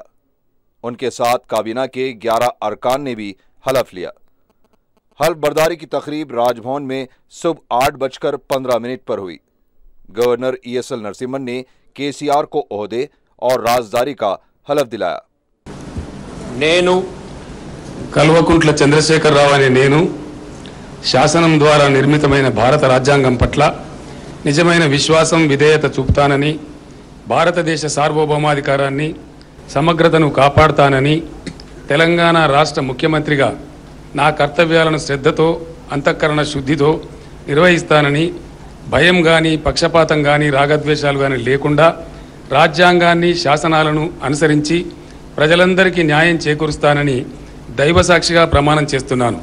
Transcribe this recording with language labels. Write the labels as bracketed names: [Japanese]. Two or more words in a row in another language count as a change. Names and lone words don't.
[Urdu] ان کے ساتھ کابینہ کے 11 ارکان نے بھی حلف لیا۔ حلف برداری کی تقریب راج بھون میں صبح 8:15 پر ہوئی۔ گورنر ای ایس ایل نرسمہن نے کے سی آر کو عہدے اور رازداری کا حلف دلایا۔ [Telugu] నేను కల్వకుంట్ల చంద్రశేఖరరావు అనే నేను శాసనం ద్వారా నిర్మితమైన భారత రాజ్యాంగం పట్ల నిజమైన విశ్వాసం, విధేయత చూపుతానని, భారతదేశ సార్వభౌమాధికారాన్ని, సమగ్రతను కాపాడుతానని, తెలంగాణ రాష్ట్ర ముఖ్యమంత్రిగా నా కర్తవ్యాలను శ్రద్ధతో, అంతఃకరణ శుద్ధితో నిర్వహిస్తానని, భయం గాని, పక్షపాతం గాని, రాగద్వేషాలు గాని లేకుండా రాజ్యాంగాన్ని, శాసనాలను అనుసరించి ప్రజలందరికీ న్యాయం చేకూరుస్తానని దైవసాక్షిగా ప్రమాణం చేస్తున్నాను।